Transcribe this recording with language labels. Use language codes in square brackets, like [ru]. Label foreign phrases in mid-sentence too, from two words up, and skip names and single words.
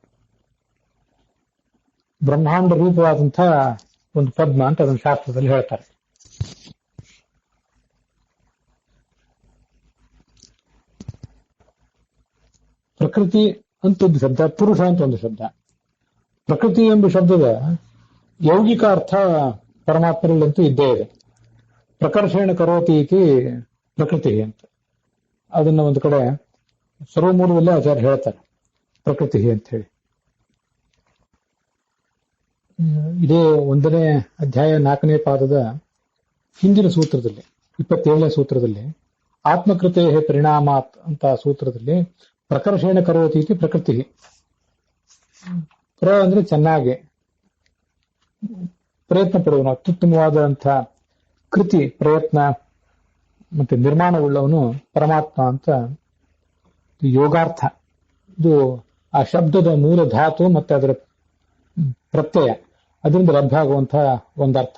[kn] ಬ್ರಹ್ಮಾಂಡ ರೂಪವಾದಂತಹ ಒಂದು ಪದ್ಮ ಅಂತ ಅದನ್ನು ಶಾಸ್ತ್ರದಲ್ಲಿ ಹೇಳ್ತಾರೆ. ಪ್ರಕೃತಿ ಅಂತ ಒಂದು ಶಬ್ದ, ಪುರುಷ ಅಂತ ಒಂದು ಶಬ್ದ. ಪ್ರಕೃತಿ ಎಂಬ ಶಬ್ದದ ಯೌಗಿಕ ಅರ್ಥ ಪರಮಾತ್ಮರಲ್ಲಂತೂ ಇದ್ದೇ ಇದೆ. [sa] ಪ್ರಕರ್ಷೇಣ ಕರೋತಿ ಇತಿ ಪ್ರಕೃತಿ [kn] ಅಂತ ಅದನ್ನ ಒಂದು ಕಡೆ ಸರ್ವಮೂಲದಲ್ಲೇ ಆಚಾರ್ಯ ಹೇಳ್ತಾರೆ ಪ್ರಕೃತಿ ಅಂತ ಹೇಳಿ. ಇದೇ 1ನೇ ಅಧ್ಯಾಯ 4ನೇ ಪಾದದ ಹಿಂದಿನ ಸೂತ್ರದಲ್ಲಿ 27ನೇ ಸೂತ್ರದಲ್ಲಿ [sa] ಆತ್ಮಕೃತೆ ಪರಿಣಾಮಾತ್ [kn] ಅಂತ ಸೂತ್ರದಲ್ಲಿ [sa] ಪ್ರಕರ್ಷೇಣ ಕರೋತಿ ಇತಿ ಪ್ರಕೃತಿ. [kn] ಪ್ರ ಅಂದ್ರೆ ಚೆನ್ನಾಗಿ ಪ್ರಯತ್ನ ಪಡುವನು, ಅತ್ಯುತ್ತಮವಾದಂತಹ ಕೃತಿ ಪ್ರಯತ್ನ ಮತ್ತೆ ನಿರ್ಮಾಣವುಳ್ಳವನು ಪರಮಾತ್ಮ ಅಂತ ಯೋಗಾರ್ಥ. ಇದು ಆ ಶಬ್ದದ ಮೂಲ ಧಾತು ಮತ್ತೆ ಅದರ ಪ್ರತ್ಯಯ, ಅದರಿಂದ ಲಭ್ಯ ಆಗುವಂತಹ ಒಂದರ್ಥ.